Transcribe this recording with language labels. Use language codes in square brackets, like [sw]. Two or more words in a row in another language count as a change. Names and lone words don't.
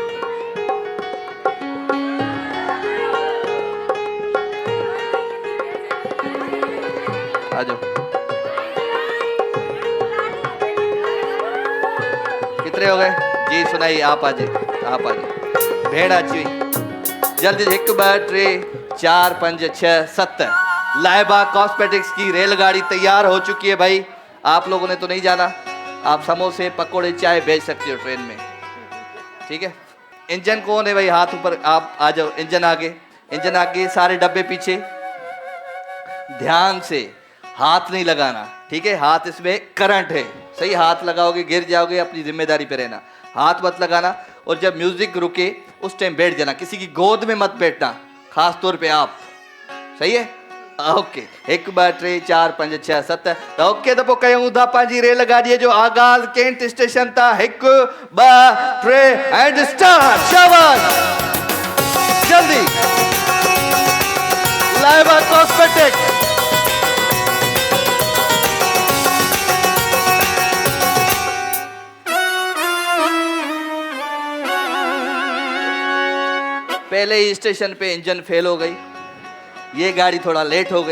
[ur] کتنے ہو گئے جی سنائیے آپ آ جائے [sd] भेड़ अची वई [ur] جلدی 1 2 3 4 5 6 7. لائبہ کاسمیٹکس کی ریل گاڑی تیار ہو چکی ہے بھائی. آپ لوگوں نے تو نہیں جانا، آپ سموسے پکوڑے چائے بیچ سکتے ہو ٹرین میں، ٹھیک ہے. انجن کون ہے بھائی؟ ہاتھ اوپر، آپ آ جاؤ. انجن آگے، انجن آگے، سارے ڈبے پیچھے۔ دھیان سے ہاتھ نہیں لگانا، ٹھیک ہے. ہاتھ اس میں کرنٹ ہے، صحیح. ہاتھ لگاؤ گے گر جاؤ گے، اپنی ذمہ داری پہ رہنا۔ ہاتھ مت لگانا، اور جب میوزک رکے اس ٹائم بیٹھ جانا. کسی کی گود میں مت بیٹھنا، خاص طور پہ آپ، صحیح ہے. اوکے، 1 2 3 4 5 6 7. [sd] तो ओके, तो कयूं था पंहिंजी रेलगाड़ी जो आगाज कैंट स्टेशन था। [en] 1 2 3 and start. [ur] شاباش، جلدی. لائبہ کاسمیٹک، پہلے ہی اسٹیشن پہ انجن فیل ہو گئی، یہ گاڑی تھوڑا لیٹ ہو گئی.